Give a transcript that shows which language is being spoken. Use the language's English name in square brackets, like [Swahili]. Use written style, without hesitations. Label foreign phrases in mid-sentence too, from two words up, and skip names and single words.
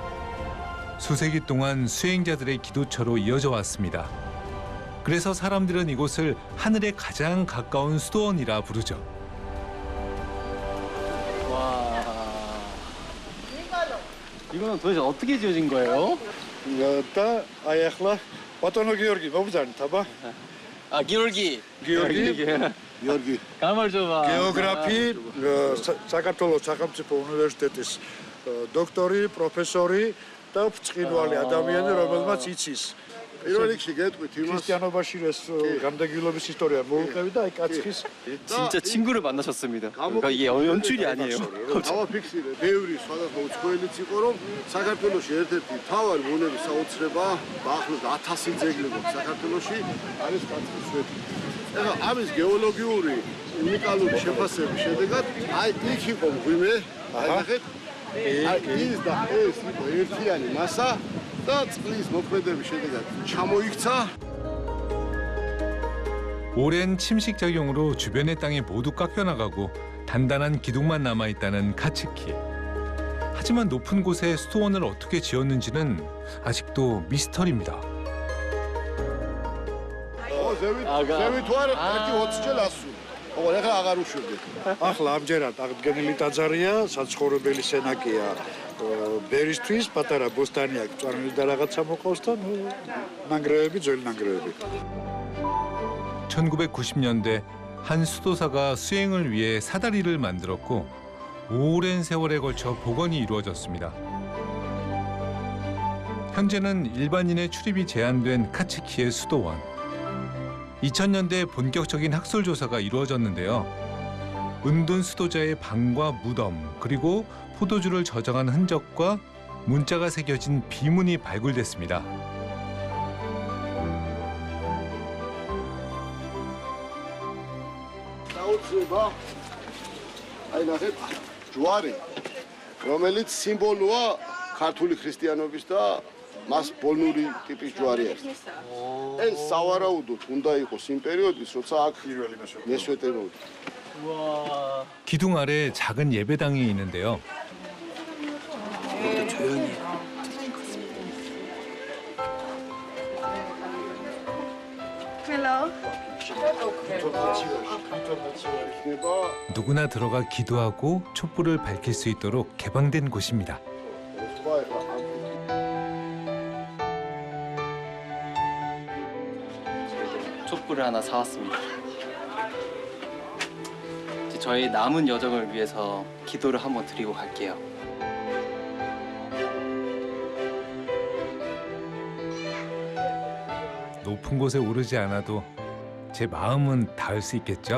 [Korean] 수세기 동안 수행자들의 기도처로 이어져 왔습니다. 그래서 사람들은 이곳을 하늘에 가장 가까운 수도원이라 부르죠. 와, 이거는 도대체 어떻게 지어진 거예요? [Georgian] და აი ახლა ბატონო გიორგი მოგზარდით აბა [Korean] 아, 기울기. გიორგი 가말 줘봐. [Georgian] გეოგრაფი საქართველოს სახელმწიფო უნივერსიტეტის დოქტორი პროფესორი და ბრწყინვალე ადამიანი რომელმაც იცის პირველ რიგში გეტყვით იმას ქრისტიანობაში ეს გამდეგილობის ისტორია მოუყევი და აი კაცხის [Korean] 진짜 친구를 만나셨습니다. 그러니까 이게 연출이 아니에요. [Georgian] დავაფიქსირე ბევრი სხვადასხვა უცხოელიც იყო რომ საქართველოში ერთ-ერთი მთავარი მონების საოცრებაა ახლოს 1000 ძეგლი გვაქვს საქართველოში არის კაცხის სვეტი. ეხლა ამის გეოლოგიური უნიკალური შეფასების შედეგად აი იქ იყო მღვიმე აი ნახეთ აი ის და ეს იყო ერთიანი მასა და წყლის მოქმედების შედეგად ჩამოიქცა. [Korean] 오랜 침식 작용으로 주변의 땅이 모두 깎여나가고 단단한 기둥만 남아있다는 카츠키. 하지만 높은 곳에 수도원을 어떻게 지었는지는 아직도 미스터리입니다. [Georgian] ზევით ვარ ერთი 20 წელი ასული. ოღონდ ეხლა აღარ უშვებდი. ახლა ამჯერად აღდგენილი ტაძარია საცხოვრებელი სენაკია ბერისთვის პატარა ბოსტანი აქვს წარმოი და რაღაცა მოყავს და ნანგრევები ძველი ნანგრევები [Korean] 1990년대 한 수도사가 수행을 위해 사다리를 만들었고 오랜 세월에 걸쳐 복원이 이루어졌습니다. 현재는 일반인의 출입이 제한된 카츠키의 수도원. 2000년대 본격적인 학술 조사가 이루어졌는데요. 은둔 수도자의 방과 무덤, 그리고 포도주를 저장한 흔적과 문자가 새겨진 비문이 발굴됐습니다. [Georgian] საოცრება აი ნახეთ ჯვარი რომელიც სიმბოლოა ქართული ქრისტიანობის და მას ბოლნური ტიპის ჯვარი არის. ეს სავარაუდოდ უნდა იყოს იმ პერიოდის, როცა აქ მესვეტე მოვიდა. [Korean] 와, 기둥 아래 작은 예배당이 있는데요. Hello. [Georgian] იქნება [Korean] 누구나 들어가 기도하고 촛불을 밝힐 수 있도록 개방된 곳입니다. [Georgian] სხვა ეხლა ამ [Korean] 촛불을 하나 사왔습니다. 이제 저희 남은 여정을 위해서 기도를 한번 드리고 갈게요. 높은 곳에 오르지 않아도 제 마음은 닿을 수 있겠죠?